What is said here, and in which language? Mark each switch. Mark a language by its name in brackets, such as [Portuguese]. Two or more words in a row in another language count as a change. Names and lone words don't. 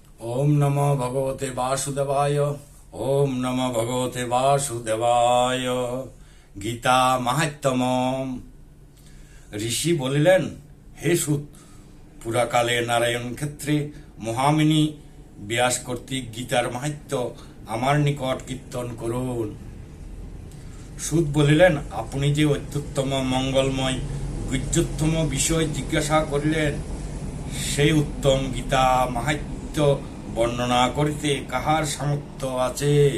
[Sanskrit] ওম নমো ভগবতে বাসুদেবায়। ওম নমো ভগবতে বাসুদেবায়। [Bangla] গীতা মাহাত্ম্যম। ঋষি বলিলেন, হে সুত, পুরাকালে নারায়ণ ক্ষেত্রে মহামিনী ব্যাস কর্তৃক গীতার মাহাত্ম্য আমার নিকট কীর্তন করুন। সুত বলিলেন, আপনি যে অত্যুত্তম মঙ্গলময় গুহ্যোত্তম বিষয় জিজ্ঞাসা করিলেন, সেই উত্তম গীতা মাহাত্ম্য বর্ণনা করিতে কাহার সামর্থ্য আছে?